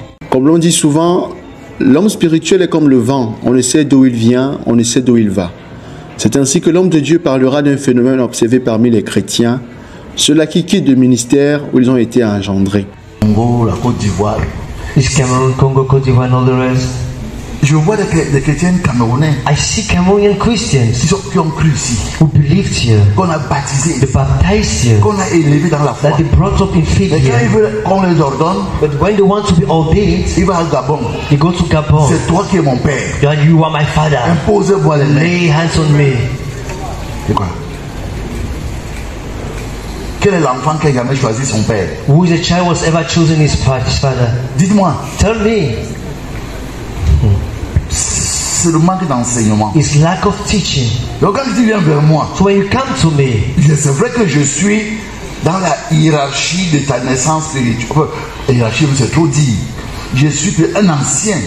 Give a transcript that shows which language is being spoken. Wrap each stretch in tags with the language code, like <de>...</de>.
<fr>Comme l'on dit souvent, l'homme spirituel est comme le vent, on ne sait d'où il vient, on ne sait d'où il va. C'est ainsi que l'homme de Dieu parlera d'un phénomène observé parmi les chrétiens, ceux-là qui quittent le ministère où ils ont été engendrés. Congo, la Côte d'Ivoire.</fr> <en>Cameroun, Congo, Côte d'Ivoire, and all the rest.</en> <fr>Je vois des chrétiens camerounais</fr> <en>I see Cameroonian Christians</en> <fr>qui ont cru ici,</fr> <en>who believed here,</en> <fr>qu'on a baptisé,</fr> <en>they baptized here,</en> <fr>qu'on a élevé dans la foi.</fr> <en>that they brought up in faith</en> <fr>Mais quand</fr> <en>here.</en> <fr>ils veulent qu'on les ordonne,</fr> <en>But when they want to be ordained,</en> <fr>ils vont à Gabon.</fr> <en>they go to Gabon.</en> <fr>C'est toi qui es mon père.</fr> <en>God, you are my father.</en> <fr>Impose-moi les mains.</fr> <en>Lay hands on me.</en> <fr>C'est quoi? Quel est l'enfant qui a jamais choisi son père?</fr> <en>Who is a child was ever chosen his father?</en> <fr>Dites-moi.</fr> <en>Tell me.</en> <fr>C'est le manque d'enseignement.</fr> <en>It's lack of teaching.</en> <fr>Donc quand tu viens vers moi,</fr> <en>So when you come to me,</en> <fr>c'est vrai que je suis dans la hiérarchie de ta naissance spirituelle. Enfin, hiérarchie, c'est trop dit. Je suis un ancien.</fr>